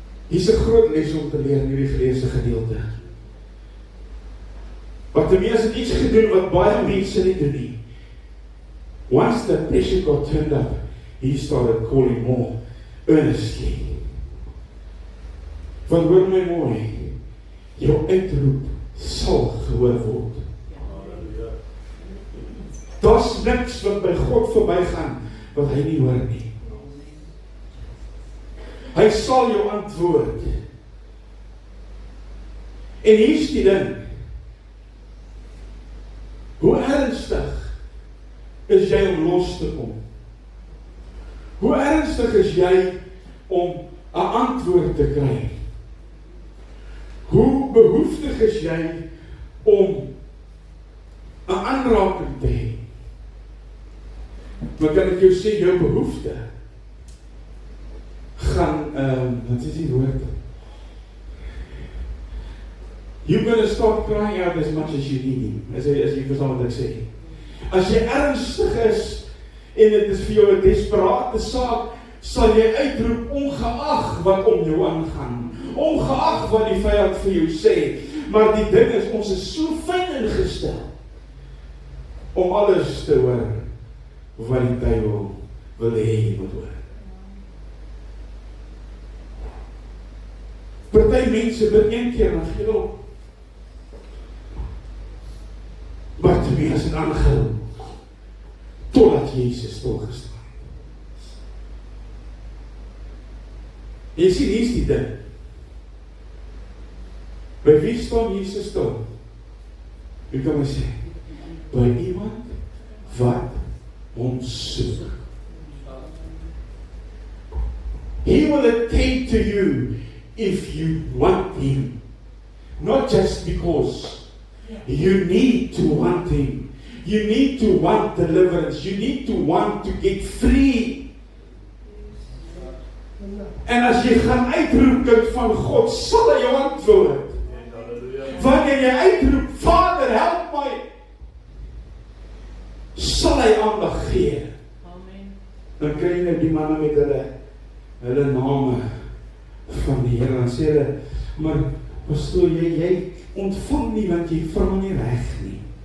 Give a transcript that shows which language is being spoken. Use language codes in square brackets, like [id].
[af] Hier is een groot les om te leer in die geleesde gedeelte. Wat die mense iets gedoen wat baie mense nie doen nie. [en] Once the pressure got turned up, he started calling more earnestly. [af] Want hoor my mooi, jou uitroep sal gehoor word. Daar's niks wat by God verbygaan wat hy nie hoor nie. Hy sal jou antwoord. En hier is die ding. Hoe ernstig is jy om los te kom? Hoe ernstig is jy om 'n antwoord te kry? Hoe behoeftig is jy om 'n aanraking te hê? Maar kan ek jou sê, jou behoefte gaan, wat is die woord? [en] You're going to start crying out as much as you need him. [af] As jy verstaan wat ek sê. As jy ernstig is, en dit is vir jou 'n desperate saak, sal jy uitroep ongeag wat om jou aangaan. Ongeag wat die vyand vir jou sê. Maar die ding is, ons is so fyn ingestel om alles te hoor wat die duiwel wil hê jy moet hoor. Party mense bid een keer en gee op. Maar te wees en aangehou totdat Jesus stilgestaan. Jy sien, hier is die ding. By wie staan Jesus stil? Wie kan my sê? By iemand wat hom soek. [en] He will attend to you if you want him. Not just because. You need to want him. You need to want deliverance. You need to want to get free. [af] En as jy gaan uitroep, kind van God, sal hy jou antwoord. Wanneer jy uitroep, Vader, help my, sal hy aandag gee. Dan kry jy nou die manne met hulle name van die Here, en sê hulle, maar pastoor, jy ontvang nie, want jy vra nie reg nie.